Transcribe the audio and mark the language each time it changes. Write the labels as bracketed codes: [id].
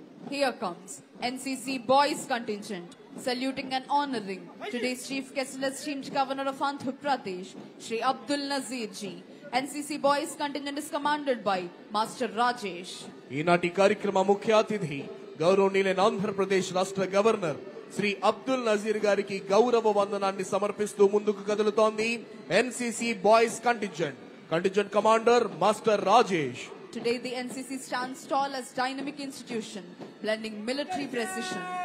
[en] Here comes NCC Boys Contingent, saluting and honoring today's Chief Guest and esteemed Governor of Andhra Pradesh, Sri Abdul Nazir ji. NCC Boys Contingent is commanded by Master Rajesh. [te] ఈనాటి కార్యక్రమ ముఖ్య అతిథి గౌరవనీయులైన ఆంధ్రప్రదేశ్ రాష్ట్ర governor Shri Abdul Nazir గారికి గౌరవ వందనాన్ని సమర్పిస్తూ ముందుకు కదులుతోంది NCC Boys contingent. Contingent commander master Rajesh. [en] Today the NCC stands tall as dynamic institution, blending military precision.